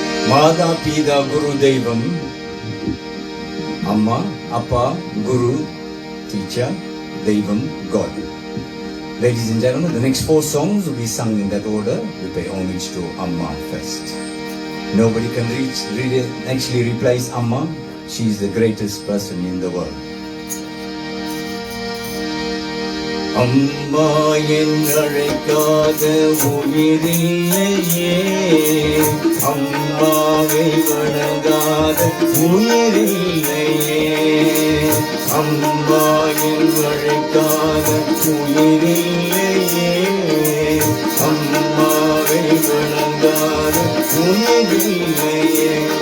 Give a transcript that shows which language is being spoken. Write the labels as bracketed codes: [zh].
[ta] மாதா பிதா குரு தெய்வம் அம்மா அப்பா குரு teacher தெய்வம் God. [en] Ladies and gentlemen, the next 4 songs will be sung in that order. We pay homage to Amma first. Nobody can actually replace Amma. She is the greatest person in the world. [ta] அம்மா என்றழைக்காத உயிரில்லையே அம்மாவை வணங்காத உயிரில்லையே அம்மா என்றழைக்காத உயிரில்லையே அம்மாவை வணங்காத உயிரில்லையே